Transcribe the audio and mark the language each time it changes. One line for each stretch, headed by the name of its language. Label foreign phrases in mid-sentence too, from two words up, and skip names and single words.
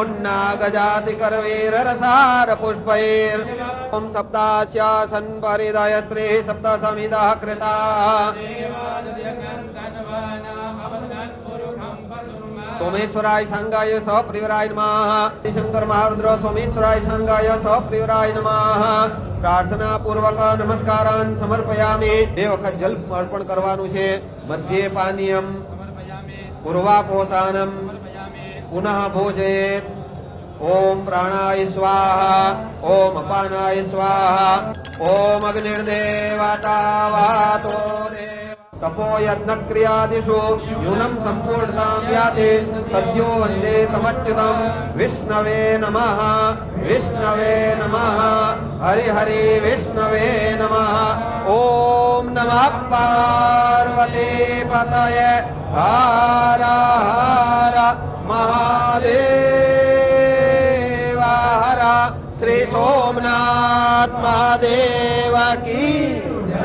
Sanskrit: पुन्नागजातिकरवीररसारपुष्पैर् ॐ सप्तास्यासन् परिदयत्री सप्तसमिदः कृताः सोमेश्वराय संगाय सप्रियराय नमः. शंकर महारुद्र सोमेश्वराय संगाय सप्रियराय नमः. प्रार्थना पूर्वक नमस्कारान् समर्पयामि.
Gujarati: બે વખત જલ અર્પણ કરવાનું છે.
Sanskrit: मध्ये पानीयम पूर्वापोषानम पुनः भोजयेत. ओम प्राणाय स्वाहा ओम अपानाय स्वाहा ओम अग्निर्देवता वातो देवा तपो यज्ञक्रियादिषु न्यूनं सम्पूर्णतां याति सद्यो वन्दे तमच्युतं विष्णवे नमः विष्णवे नमः हरि हरि विष्णवे नमः ॐ नमः पार्वती पतये हर हर महादेव हर श्री सोमनाथ महादेव की